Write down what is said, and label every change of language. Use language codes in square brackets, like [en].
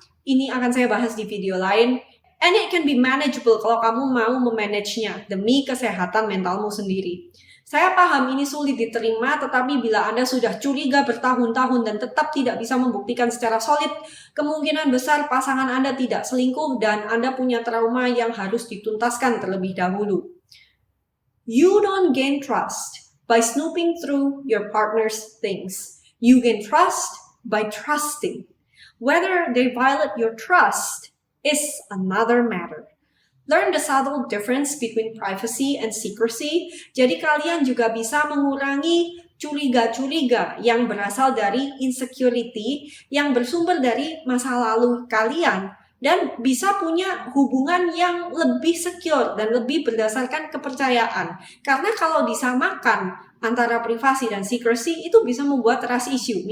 [id] Ini akan saya bahas di video lain. [en] And it can be manageable [id] kalau kamu mau memanagenya demi kesehatan mentalmu sendiri. Saya paham ini sulit diterima, tetapi bila Anda sudah curiga bertahun-tahun dan tetap tidak bisa membuktikan secara solid, kemungkinan besar pasangan Anda tidak selingkuh dan Anda punya trauma yang harus dituntaskan terlebih dahulu. [en] You don't gain trust by snooping through your partner's things. You gain trust by trusting. Whether they violate your trust is another matter. Learn the subtle difference between privacy and secrecy. [id] Jadi kalian juga bisa mengurangi curiga-curiga yang berasal dari insecurity, yang bersumber dari masa lalu kalian, dan bisa punya hubungan yang lebih secure dan lebih berdasarkan kepercayaan. Karena kalau disamakan antara privasi dan secrecy, itu bisa membuat trust issue.